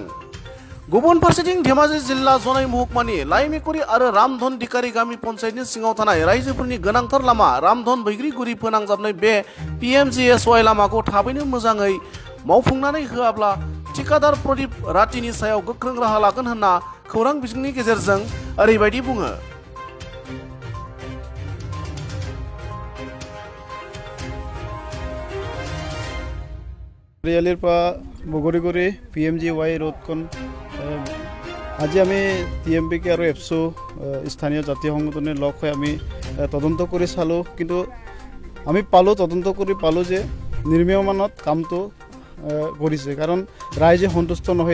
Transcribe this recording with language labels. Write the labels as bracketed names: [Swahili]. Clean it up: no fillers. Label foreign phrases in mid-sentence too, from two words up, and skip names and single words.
[Bodo] गुबुन फारसेथिं धेमाजि जिल्ला जनाय महकुमानि लाइमेकुरि आरो रामधन दिकारि गामि पन्चायतनि सिङाव थानाय रायजोफोरनि गोनांथार लामा रामधन बैग्रिगुरि फोनांजाबनाय बे PMGSY लामाखौ थाबैनो मोजाङै मावफुंनानै होआब्ला थिकादार प्रदीप रातिनि सायाव गोख्रों राहा लागोन होनना खौरां बिजोंनि गेजेरजों ओरैबायदि बुङो। [Assamese] চাৰিআলিৰ পৰা বগৰীগুৰি PMGY ৰোডখন আজি আমি TMPK আৰু এপছু স্থানীয় জাতীয় সংগঠনে লগ হৈ আমি তদন্ত কৰি চালোঁ, কিন্তু আমি তদন্ত কৰি পালোঁ যে নিৰ্মীয়মানত কামটো কৰিছে, কাৰণ ৰাইজে সন্তুষ্ট নহয়।